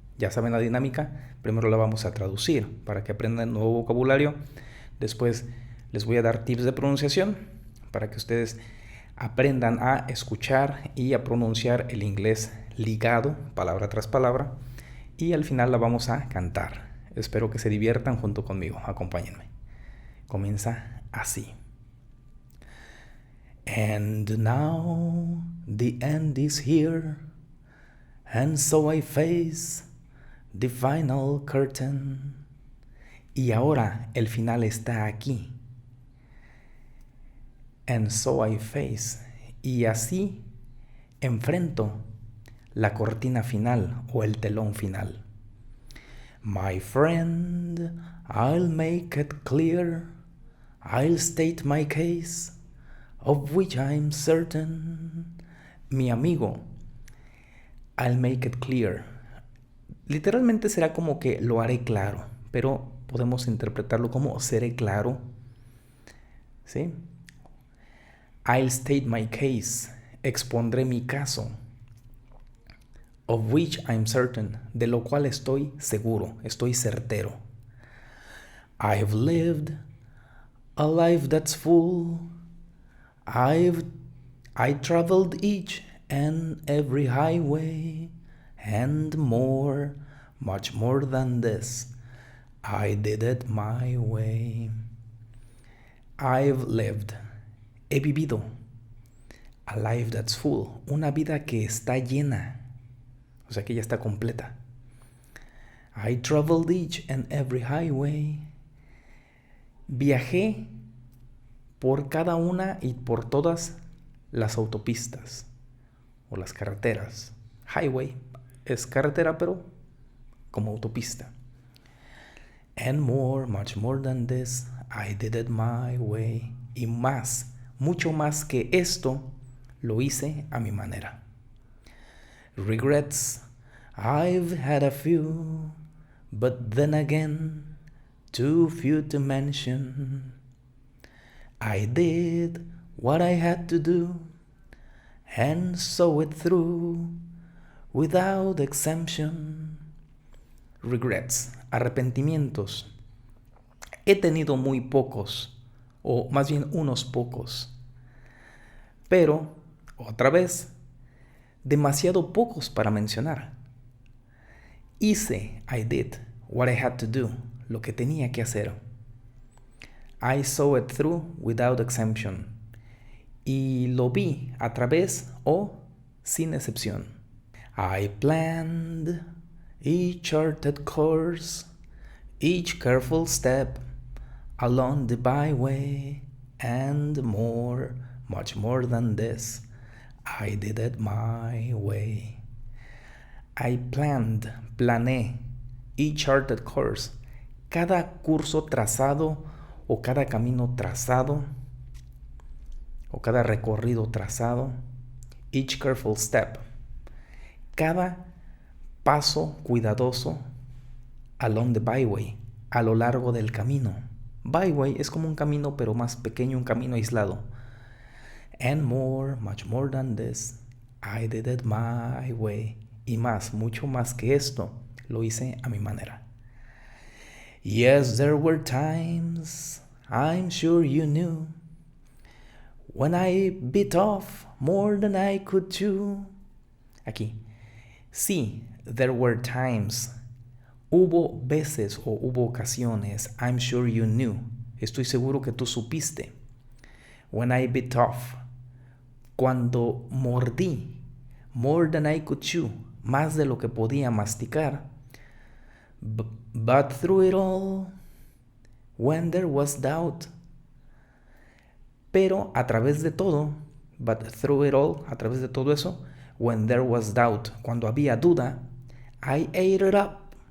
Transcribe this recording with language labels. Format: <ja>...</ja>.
<es>Ya saben la dinámica, primero la vamos a traducir para que aprendan nuevo vocabulario, después les voy a dar tips de pronunciación para que ustedes aprendan a escuchar y a pronunciar el inglés ligado, palabra tras palabra, y al final la vamos a cantar. Espero que se diviertan junto conmigo, acompáñenme. Comienza así.</es> <en>And now the end is here, and so I face the final curtain.</en> <es>Y ahora el final está aquí.</es> <en>And so I face.</en> <es>Y así enfrento la cortina final o el telón final.</es> <en>My friend, I'll make it clear. I'll state my case, of which I'm certain.</en> <es>Mi amigo,</es> <en>I'll make it clear.</en> <es>Literalmente será como que lo haré claro, pero podemos interpretarlo como seré claro, ¿sí?</es> <en>I'll state my case,</en> <es>expondré mi caso.</es> <en>Of which I'm certain,</en> <es>de lo cual estoy seguro, estoy certero.</es> <en>I've lived a life that's full. I traveled each and every highway. And more, much more than this, I did it my way. I've lived,</en> <es>he vivido,</es> <en>a life that's full,</en> <es>una vida que está llena, o sea que ya está completa.</es> <en>I traveled each and every highway.</en> <es>Viajé por cada una y por todas las autopistas o las carreteras. Highway es carretera, pero como autopista.</es> <en>And more, much more than this, I did it my way.</en> <es>Y más, mucho más que esto, lo hice a mi manera.</es> <en>Regrets, I've had a few, but then again, too few to mention. I did what I had to do, and saw it through, without exemption.</en> <es>Regrets, arrepentimientos. He tenido muy pocos, o más bien unos pocos. Pero, otra vez, demasiado pocos para mencionar. Hice,</es> <en>I did, what I had to do,</en> <es>lo que tenía que hacer.</es> <en>I saw it through without exemption.</en> <es>Y lo vi a través o sin excepción.</es> <en>I planned each charted course, each careful step along the byway, and more, much more than this, I did it my way. I planned,</en> <es>planeé,</es> <en>each charted course,</en> <es>cada curso trazado o cada camino trazado o cada recorrido trazado,</es> <en>each careful step,</en> <es>cada paso cuidadoso</es> <en>along the byway,</en> <es>a lo largo del camino. Byway es como un camino pero más pequeño, un camino aislado.</es> <en>And more, much more than this, I did it my way.</en> <es>Y más, mucho más que esto, lo hice a mi manera.</es> <en>Yes, there were times, I'm sure you knew, when I bit off more than I could chew.</en> <es>Aquí. Sí,</es> <en>there were times.</en> <es>Hubo veces o hubo ocasiones.</es> <en>I'm sure you knew.</en> <es>Estoy seguro que tú supiste.</es> <en>When I bit off.</en> <es>Cuando mordí.</es> <en>More than I could chew.</en> <es>Más de lo que podía masticar.</es> <en>But through it all, when there was doubt.</en> <es>Pero a través de todo,</es> <en>but through it all,</en> <es>a través de todo eso,</es> <en>when there was doubt,</en> <es>cuando había duda,</es> <en>I ate it up.</en>